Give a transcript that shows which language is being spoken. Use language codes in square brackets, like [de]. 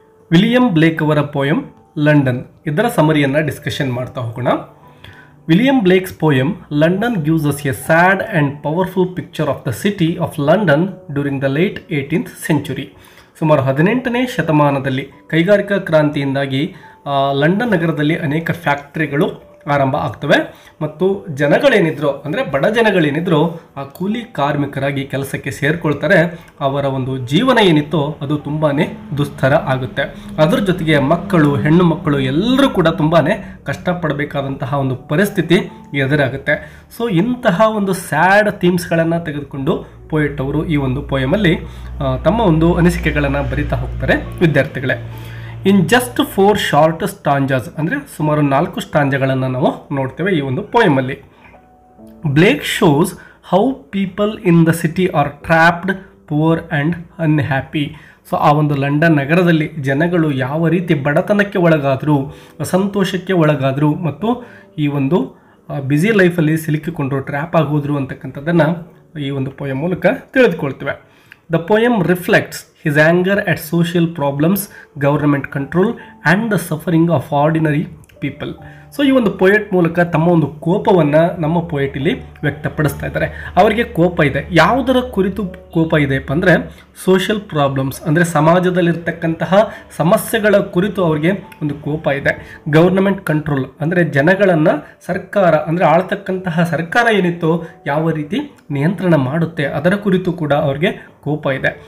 [kn] William ಬ್ಲೇಕ್ ಅವರ poem London ಇದರ ಸಮರಿಯನ್ನು discussion ಮಾಡ್ತಾ ಹೋಗೋಣ. [en] William Blake's poem London gives us a sad and powerful picture of the city of London during the late 18th century. [kn] ಸುಮಾರು 18ನೇ ಶತಮಾನದಲ್ಲಿ ಕೈಗಾರಿಕಾ ಕ್ರಾಂತಿಯಿಂದಾಗಿ London ನಗರದಲ್ಲಿ ಅನೇಕ ಫ್ಯಾಕ್ಟರಿಗಳು ಆರಂಭ ಆಗ್ತವೆ ಮತ್ತು ಜನಗಳೇನಿದ್ರು ಅಂದರೆ ಬಡ ಜನಗಳೇನಿದ್ರು ಆ ಕೂಲಿ ಕಾರ್ಮಿಕರಾಗಿ ಕೆಲಸಕ್ಕೆ ಸೇರಿಕೊಳ್ತಾರೆ. ಅವರ ಒಂದು ಜೀವನ ಏನಿತ್ತೋ ಅದು ತುಂಬಾ ದುಸ್ತರ ಆಗುತ್ತೆ. ಅದರ ಜೊತೆಗೆ ಮಕ್ಕಳು, ಹೆಣ್ಣು ಮಕ್ಕಳು ಎಲ್ಲರೂ ಕೂಡ ತುಂಬಾ ಕಷ್ಟಪಡಬೇಕಾದಂತಹ ಒಂದು ಪರಿಸ್ಥಿತಿ ಎದುರಾಗುತ್ತೆ. ಸೊ ಇಂತಹ ಒಂದು ಸ್ಯಾಡ್ ಥೀಮ್ಸ್ಗಳನ್ನು ತೆಗೆದುಕೊಂಡು ಪೋಯೆಟ್ ಅವರು ಈ ಒಂದು ಪೋಯಮಲ್ಲಿ ತಮ್ಮ ಒಂದು ಅನಿಸಿಕೆಗಳನ್ನು ಬರಿತಾ ಹೋಗ್ತಾರೆ. ವಿದ್ಯಾರ್ಥಿಗಳೇ, [en] in just 4 short stanzas [kn] ಅಂದರೆ ಸುಮಾರು 4 ಸ್ಟಾಂಜಗಳನ್ನು ನಾವು ನೋಡ್ತೇವೆ ಈ ಒಂದು ಪೋಯಮಲ್ಲಿ. [en] Blake shows how people in the city are trapped, poor and unhappy. [kn] So ಆ ಒಂದು ಲಂಡನ್ ನಗರದಲ್ಲಿ ಜನಗಳು ಯಾವ ರೀತಿ ಬಡತನಕ್ಕೆ ಒಳಗಾದರು, ಅಸಂತೋಷಕ್ಕೆ ಒಳಗಾದರು ಮತ್ತು ಈ ಒಂದು ಬ್ಯುಸಿ ಲೈಫಲ್ಲಿ ಸಿಲುಕಿಕೊಂಡ್ರು, ಟ್ರ್ಯಾಪ್ ಆಗೋದ್ರು ಅಂತಕ್ಕಂಥದ್ದನ್ನು ಈ ಒಂದು ಪೋಯಮ್ ಮೂಲಕ ತಿಳಿದುಕೊಳ್ತೇವೆ. [en] The poem reflects his anger at social problems, government control and the suffering of ordinary people. [kn] So ಈ ಒಂದು ಪೋಯೆಟ್ ಮೂಲಕ ತಮ್ಮ ಒಂದು ಕೋಪವನ್ನು ನಮ್ಮ ಪೋಯೆಟ್ ಇಲ್ಲಿ ವ್ಯಕ್ತಪಡಿಸ್ತಾ ಇದ್ದಾರೆ. ಅವರಿಗೆ ಕೋಪ ಇದೆ. ಯಾವುದರ ಕುರಿತು ಕೋಪ ಇದೆಯಪ್ಪ ಅಂದರೆ ಸೋಷಿಯಲ್ ಪ್ರಾಬ್ಲಮ್ಸ್ ಅಂದರೆ ಸಮಾಜದಲ್ಲಿರ್ತಕ್ಕಂತಹ ಸಮಸ್ಯೆಗಳ ಕುರಿತು ಅವರಿಗೆ ಒಂದು ಕೋಪ ಇದೆ. ಗವರ್ನಮೆಂಟ್ ಕಂಟ್ರೋಲ್ ಅಂದರೆ ಜನಗಳನ್ನು ಸರ್ಕಾರ ಅಂದರೆ ಆಳ್ತಕ್ಕಂತಹ ಸರ್ಕಾರ ಏನಿತ್ತೋ ಯಾವ ರೀತಿ ನಿಯಂತ್ರಣ ಮಾಡುತ್ತೆ ಅದರ ಕುರಿತು ಕೂಡ ಅವ್ರಿಗೆ ಕೋಪ ಇದೆ.